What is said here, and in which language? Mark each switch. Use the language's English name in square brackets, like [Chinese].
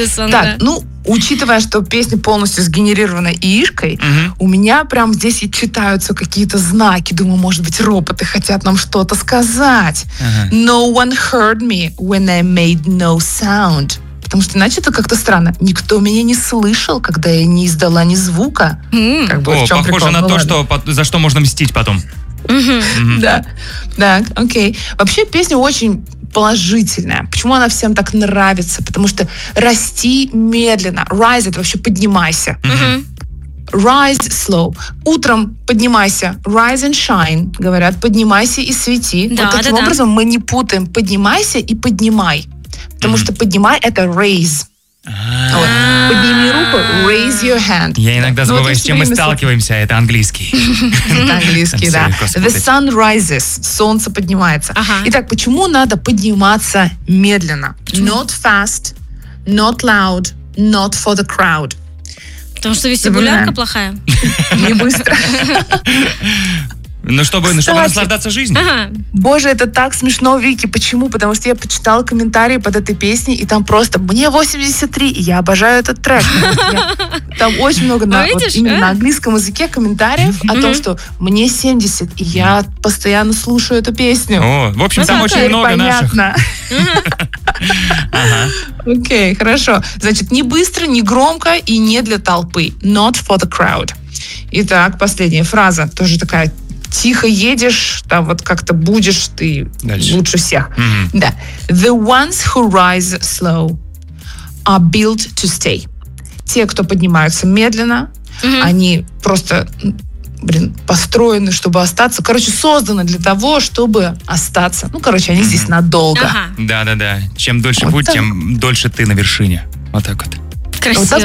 [Russian] Так, ну, учитывая, что песня полностью сгенерирована ИИшкой, у меня прям здесь и читаются какие-то знаки. Думаю, может быть, роботы хотят нам что-то сказать. [English] No one heard me when I made no sound. [Russian] Потому что иначе это как-то странно. Никто меня не слышал, когда я не издала ни звука. О, похоже на то, за что можно мстить потом. Да, так, окей. Вообще песня очень положительная. Почему она всем так нравится? Потому что расти медленно. Rise — это вообще поднимайся. [English] Rise slow. [Russian] Утром поднимайся. [English] Rise and shine, говорят. [Russian] Поднимайся и свети. Да, вот таким образом мы не путаем. Поднимайся и поднимай. Потому что поднимай — это raise. Подними руку, [English] raise your hand. [Russian] Я иногда забываю, с чем мы сталкиваемся. Это английский. Это английский, да. [English] The sun rises. [Russian] Солнце поднимается. Итак, почему надо подниматься медленно? [English] Not fast, not loud, not for the crowd. [Russian] Потому что вестибулярка плохая. Не быстро. Ну, чтобы наслаждаться жизнью. Боже, это так смешно, Вики. Почему? Потому что я почитала комментарии под этой песней, и там просто «Мне 83, и я обожаю этот трек». Там очень много на английском языке комментариев о том, что «Мне 70, и я постоянно слушаю эту песню». О, в общем, там очень много наших. Понятно. Окей, хорошо. Значит, не быстро, не громко и не для толпы. [English] Not for the crowd. [Russian] Итак, последняя фраза. Тоже такая... Тихо едешь, там вот как-то будешь ты дальше. Лучше всех. Да. [English] The ones who rise slow are built to stay. [Russian] Те, кто поднимаются медленно, они просто, блин, построены, чтобы остаться. Короче, созданы для того, чтобы остаться. Ну, короче, они здесь надолго. Да-да-да. Чем дольше вот будь, так. Тем дольше ты на вершине. Вот так вот. Красиво, вот